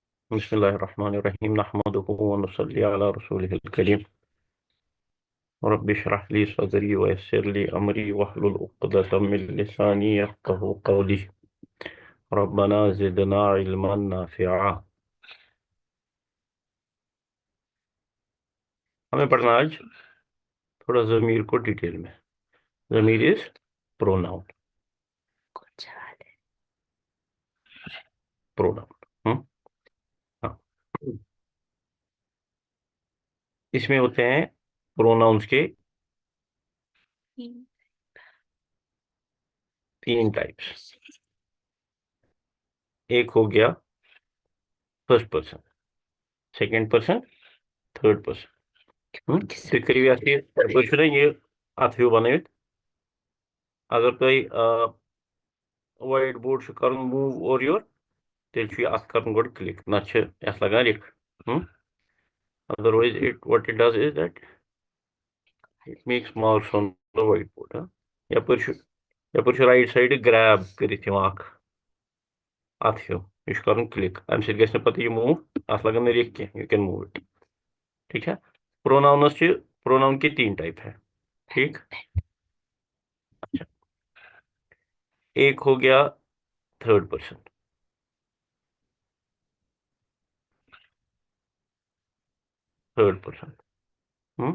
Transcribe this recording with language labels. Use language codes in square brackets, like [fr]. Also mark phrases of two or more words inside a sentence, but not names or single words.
[ar] بسم الله الرحمن الرحيم نحمده ونصلي على رسوله الكريم رب اشرح لي صدري ويسر لي أمري واحلل عقدة من لساني يفقهوا قولي ربنا زدنا علما نافعا. [ur] ہمیں پڑھنا آج تھوڑا ضمیر کو ڈیٹیل میں. [en] ضمیر is pronoun. [ur] پروناؤن ہاں اس میں ہوتے ہیں پروناؤنس کے تین ٹائپس. ایک ہو گیا [en] first person, second person, third person. [ks] تُہۍ کٔرِو یتھ یہِ چھُنہ یہِ اتھ ہیوٗ بنٲوِتھ. اگر تۄہہِ [en] whiteboard [ks] چھُ کرُن موٗو اورٕ یور تیٚلہِ چھُ یہِ اتھ کرُن گۄڈٕ کلک، نتہٕ چھِ یتھ لگان رِکھ. [en] Otherwise, what it does is that it makes marks on the whiteboard. [ks] یپٲرۍ چھُ [en] right side [ks] گریب کٔرِتھ یِوان اکھ اتھ ہیوٗ، یہِ چھُ کرُن کلک. امہِ سۭتۍ گژھِ نہٕ پتہٕ یہِ موٗو، اتھ لگن نہٕ رِکھ کینٛہہ. [en] you can move it. [ur] ٹھیک ہے. پروناؤنس چھِ پروناؤن کے تین ٹائپ ہے. ٹھیک. اچھا ایک ہو گیا [en] third person. third person.